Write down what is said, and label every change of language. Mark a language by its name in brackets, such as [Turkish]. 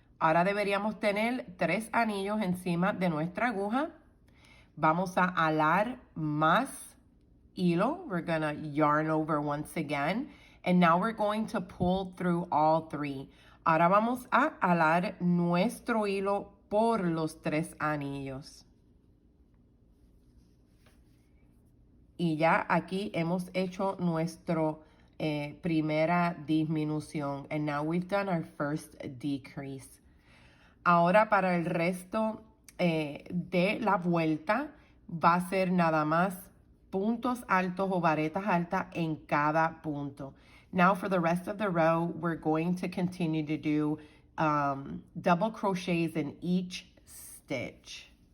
[Spanish] Ahora deberíamos tener 3 anillos encima de nuestra aguja. Vamos a alar más hilo. [English] We're going to yarn over once again. And now we're going to pull through all 3. [Spanish] Ahora vamos a alar nuestro hilo por los 3 anillos. Y ya aquí hemos hecho nuestro primera disminución. [English] And now we've done our first decrease. [Spanish] Ahora para el resto de la vuelta va a ser nada más puntos altos o varetas altas en cada punto. [English] Now for the rest of the row, we're going to continue to do double crochets in each stitch.